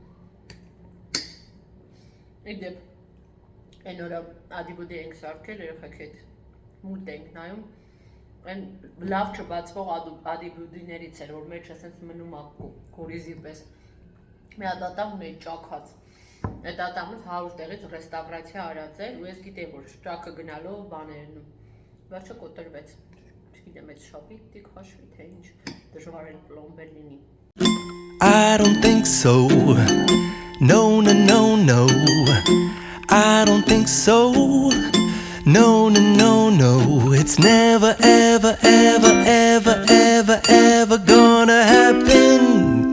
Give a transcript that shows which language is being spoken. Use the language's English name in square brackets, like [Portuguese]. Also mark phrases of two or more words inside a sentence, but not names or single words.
[Armenian] Իդեպ այն օրը ադիբուդի ենք սարքել երեխեք հետ մուլտ ենք նայում, այն լավ չբացվող ադիբուդիներից էր, որ մեջը սենց մնում է կորիզի պես։ մի հատ ատամ ունեի ճաքած։ Այդ ատամը 100 տեղից ռեստավրացիա արած էր ու ես գիտեի որ ճաքը գնալով բաներն ու վերջը կոտրվեց։ Չգիտեմ այդ շապի դիք հաշվի թե ինչ դժվար էր պլոմբեր լինի։ [English] I don't think so. No, no, no, no. I don't think so. No, no, no, no. It's never, ever, ever, ever, ever, ever gonna happen.